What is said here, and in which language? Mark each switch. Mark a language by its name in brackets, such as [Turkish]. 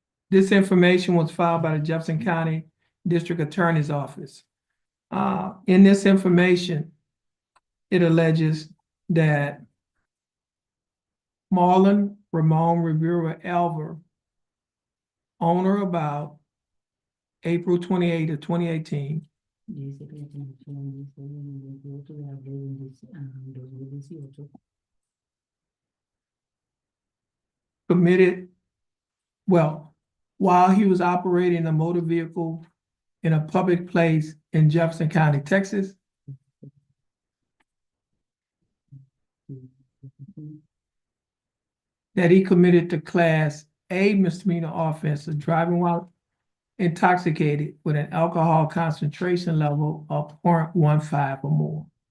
[English] This information was filed by the Jefferson County District Attorney's Office. In this information, it alleges that Marlon Ramon Rivera Elver, on or about April 28 of 2018, [Spanish] Dice que la convención dice en el 28 de abril de 2018 [English] committed, well, while he was operating a motor vehicle in a public place in Jefferson County, Texas, that he committed the Class A misdemeanor offense of driving while intoxicated with an alcohol concentration level of 0.15 or more.